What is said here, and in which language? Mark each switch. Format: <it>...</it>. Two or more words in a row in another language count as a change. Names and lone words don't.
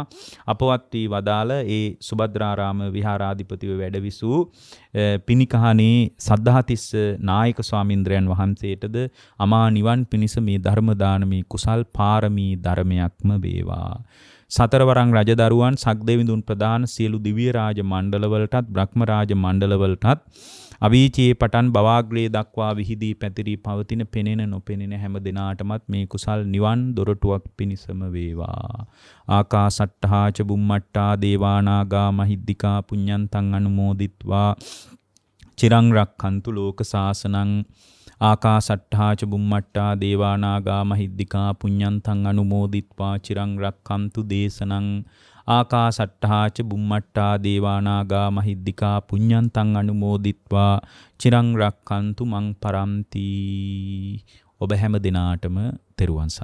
<si>අපවත් වී වදාළ ඒ සුභද්‍රාරාම විහාරාධිපතිව වැඩවිසූ පිනිකහනේ සද්ධාතිස්ස නායක ස්වාමීන්ද්‍රයන් වහන්සේටද අමා නිවන් පිණිස මේ ධර්ම දානමේ කුසල් පාරමී ධර්මයක්ම වේවා. සතරවරන් රජදරුවන් සක්දෙවිඳුන් ප්‍රදාන සියලු දිව්‍ය රාජ මණ්ඩලවලටත් බ්‍රහ්ම රාජ මණ්ඩලවලටත් අවීචයේ පටන් බවාග්‍රේ දක්වා විහිදී පැතිරී පවතින පෙනෙන නොපෙනෙන හැම දිනාටමත් මේ කුසල් නිවන් දොරටුවක් පිණිසම වේවා.</si> <pi>ආකාසට්ඨා ච බුම්මට්ඨා දේවානාගා මහිද්దికා පුඤ්ඤන්තං අනුමෝදිත්වා චිරං රක්ඛන්තු ලෝක සාසනං. ආකාසට්ඨා ච බුම්මට්ඨා දේවානාගා මහිද්దికා පුඤ්ඤන්තං අනුමෝදිත්වා චිරං රක්ඛන්තු දේශනං. ආකාසට්ඨා ච බුම්මට්ඨා දේවානාගා මහිද්దికා පුඤ්ඤන්තං අනුමෝදිත්වා චිරං රක්ඛන්තු මං පරන්ති.</pi> <si>ඔබ හැම දිනාටම තෙරුවන් සරණයි.</si>